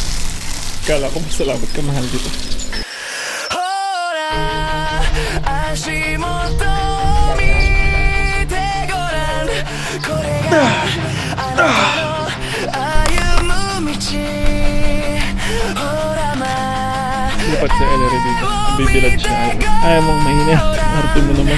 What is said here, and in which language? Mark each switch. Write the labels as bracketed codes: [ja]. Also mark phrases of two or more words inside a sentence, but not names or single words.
[tl] Kala ko masalamat ka, mahal dito. [ja] ほら足元を見てごらんこれがあなたの歩む道ほらまあ [tl] Lipat sa Ellery dito. Bibilad siya. Ayaw mong mainit. Arte mo naman.